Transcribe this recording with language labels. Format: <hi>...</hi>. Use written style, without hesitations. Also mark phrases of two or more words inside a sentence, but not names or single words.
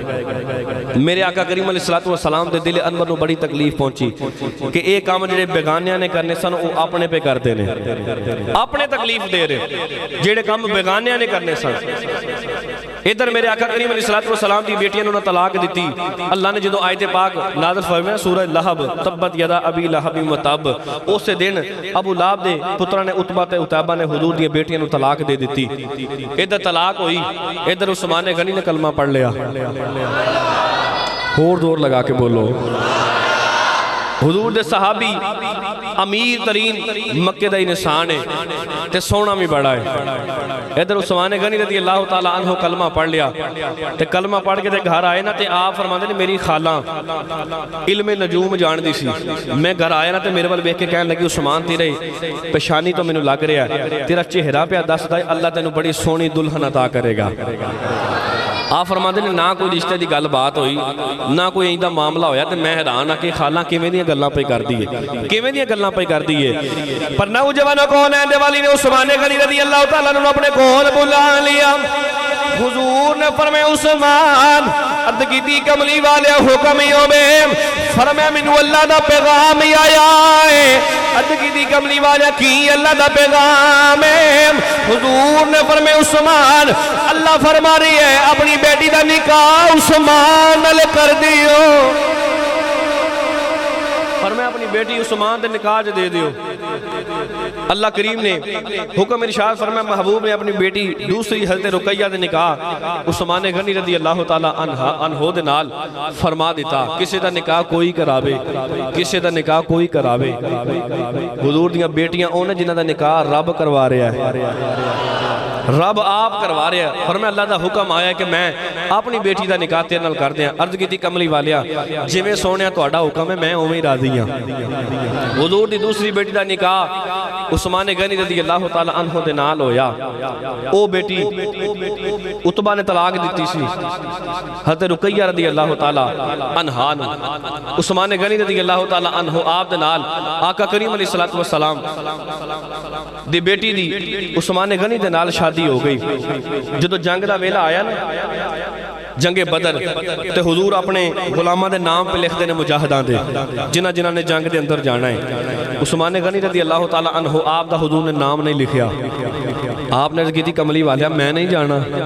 <pa>میرے آقا کریم</pa> <ar>عليه الصلاة والسلام</ar> <pa>دے دلِ انور نوں بڑی تکلیف پہنچی کہ یہ کام جہڑے بیگانیاں نے کرنے سن وہ اپنے پے کرتے نے، اپنے تکلیف دے رہے جیڑے کام بیگانیاں نے کرنے سن. ادھر میرے آقا کریم</pa> <ar>عليه الصلاة والسلام</ar> <pa>دی بیٹیاں نوں طلاق دتی. اللہ نے جو آیت پاک نازل فرمایا سورہ لہب</pa> <ar>تبت يدا أبي لهب وتب,</ar> <pa>اس دن ابو لہب دے پتراں نے عتبہ تے عتیبہ نے حضور دی بیٹیاں نوں طلاق دے دتی. ادھر طلاق ہوئی، ادھر عثمان غنی نے کلمہ پڑھ لیا. ہور زور لگا کے بولو. حضور دے صحابی امیر ترین مکے دا انسان ہے تے سونا بھی بڑا ہے. ادھر عثمان غنی</pa> <ar>رضي الله تعالى عنه</ar> <pa>کلمہ پڑھ لیا تے کلمہ پڑھ کے تے گھر آئے نہ تے آپ فرماتے نے میری خالہ علمِ نجوم جاندی سی. میں گھر آیا نہ تے میرے وال ویکھ کے کہنے لگی عثمان تیرے پیشانی تو مینوں لگ رہا ہے تیرا چہرہ پیا دسدا ہے اللہ تینوں بڑی سوہنی دلہن عطا کرے گا. آپ فرماتے نے نہ کوئی رشتے کی گل بات ہوئی نہ کوئی ایندا معاملہ ہویا تے میں حیران آ کہ خالہ کویں دیاں گلاں پے کردی ہے، کویں دیاں گلاں پے کردی ہے. پر نوجواناں کون ہے دیوالی نے عثمان غنی</pa> <ar>رضي الله تعالى عنه</ar> <pa>اپنے کول بلا لیا. حضور نے فرمایا عثمان عرض کی تھی کملی والے حکمیوں میں فرمایا منو اللہ دا پیغام آیا ہے عرض کی تھی کملی والے کی اللہ دا پیغام ہے حضور نے فرمایا عثمان اللہ فرما رہی ہے اپنی بیٹی دا نکاح عثمان نال کر دیو فرمایا اپنی بیٹی عثمان دے نکاح دے دیو اللہ کریم نے حکم ارشاد فرمایا محبوب نے اپنی بیٹی دوسری حضرت رقیہ دے نکاح عثمان غنی</pa> <ar>رضی اللہ تعالی عنہ</ar> <pa>دے نال فرما دیتا کسے دا نکاح کوئی کراوے کسے دا نکاح کوئی کراوے حضور دیاں بیٹیاں اونے جنہاں دا نکاح رب کروا رہا ہے رب آپ کروا رہے ہیں فرمایا اللہ دا حکم آیا کہ میں اپنی بیٹی دا نکاح تیرے نال کر دیا عرض کی تھی کملی والیا جی میں سونیا تو اڈا حکم ہے میں اوہی راضی ہوں حضور دی دوسری بیٹی دا نکاح عثمان غنی</pa> <ar>رضی اللہ تعالی عنہ</ar> <pa>دے نال ہویا او بیٹی عتبہ نے طلاق دیتی سی حضرت رقیہ</pa> <ar>رضی اللہ تعالی عنہ</ar> <pa>عثمان غنی</pa> <ar>رضی اللہ تعالی عنہ</ar> <pa>آپ دے نال آقا کریم</pa> <ar>علیہ السلام</ar> <pa>دی بیٹی دی عثمان غنی دے نال شادی ہو گئی جدو جنگ دا ویلا آیا نا جنگ بدر تے حضور اپنے غلامہ دے نام پہ لکھ دینے مجاہدان دے جنہ نے جنگ دے اندر جانا ہے عثمان غنی</pa> <ar>رضی اللہ تعالی عنہ</ar> <pa>آپ دا حضور نے نام نہیں لکھیا آپ نے کی تھی کملی والیا میں نہیں جانا</pa>